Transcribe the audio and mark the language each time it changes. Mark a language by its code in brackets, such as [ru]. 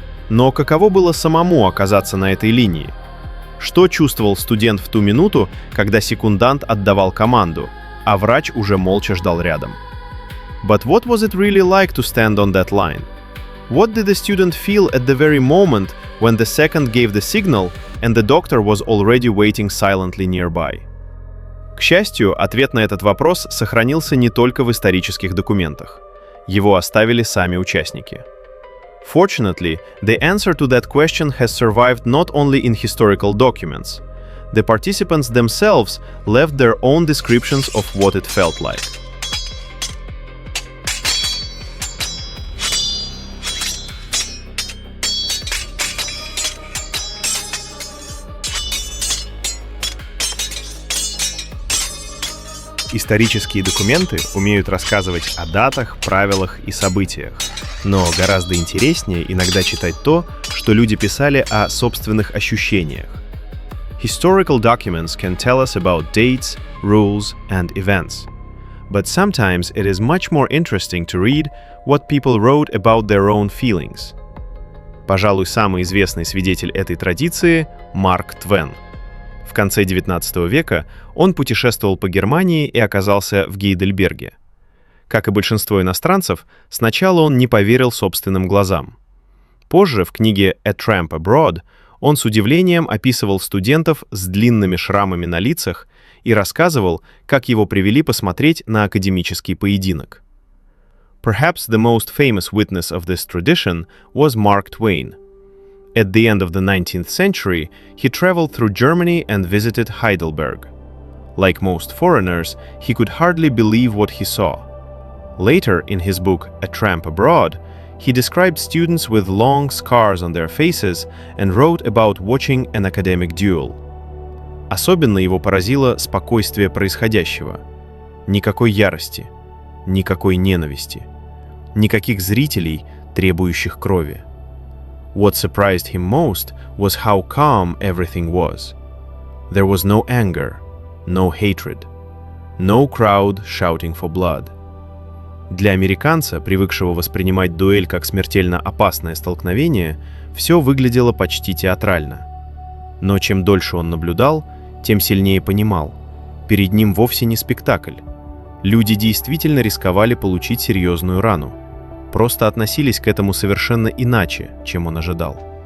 [ru] Но каково было самому оказаться на этой линии? Что чувствовал студент в ту минуту, когда секундант отдавал команду, а врач уже молча ждал рядом? [en] But what was it really like to stand on that line? What did the student feel at the very moment when the second gave the signal and the doctor was already waiting silently nearby? [ru] К счастью, ответ на этот вопрос сохранился не только в исторических документах. Его оставили сами участники. [en] Fortunately, the answer to that question has survived not only in historical documents. The participants themselves left their own descriptions of what it felt like. [ru] Исторические документы умеют рассказывать о датах, правилах и событиях. Но гораздо интереснее иногда читать то, что люди писали о собственных ощущениях. [en] Historical documents can tell us about dates, rules, and events. But sometimes it is much more interesting to read what people wrote about their own feelings. [ru] Пожалуй, самый известный свидетель этой традиции – Марк Твен. В конце XIX века он путешествовал по Германии и оказался в Гейдельберге. Как и большинство иностранцев, сначала он не поверил собственным глазам. Позже в книге «A Tramp Abroad» он с удивлением описывал студентов с длинными шрамами на лицах и рассказывал, как его привели посмотреть на академический поединок. [en] Perhaps the most famous witness of this tradition was Mark Twain. At the end of the 19th century, he traveled through Germany and visited Heidelberg. Like most foreigners, he could hardly believe what he saw. Later, in his book A Tramp Abroad, he described students with long scars on their faces and wrote about watching an academic duel. [ru] Особенно его поразило спокойствие происходящего. Никакой ярости, никакой ненависти, никаких зрителей, требующих крови. [en] What surprised him most was how calm everything was. There was no anger, no hatred, no crowd shouting for blood. [ru] Для американца, привыкшего воспринимать дуэль как смертельно опасное столкновение, все выглядело почти театрально. Но чем дольше он наблюдал, тем сильнее понимал. Перед ним вовсе не спектакль. Люди действительно рисковали получить серьезную рану. Просто относились к этому совершенно иначе, чем он ожидал.